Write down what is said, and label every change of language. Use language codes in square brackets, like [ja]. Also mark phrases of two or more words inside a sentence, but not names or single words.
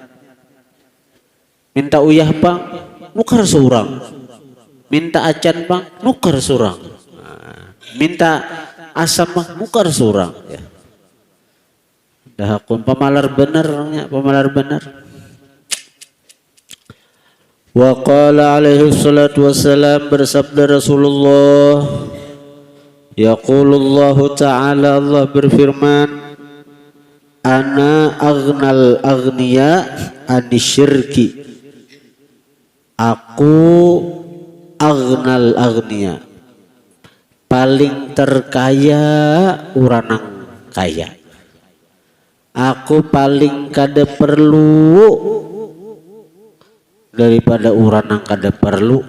[bjn] Minta uyah bang, nukar seorang, minta acan bang, nukar seorang, minta asam bang, nukar seorang, ya. Dah akun pemalar benarnya, pemalar benar. [ar] وقال عليه الصلاة والسلام, [bjn] bersabda Rasulullah, [ar] يقول الله تعالى, [bjn] Allah berfirman, [ar] أنا أغنى الأغنياء عن الشرك, [bjn] aku [ar] أغنى الأغنياء, [bjn] paling terkaya uranang kaya, aku paling kada perlu daripada uranang kada perlu.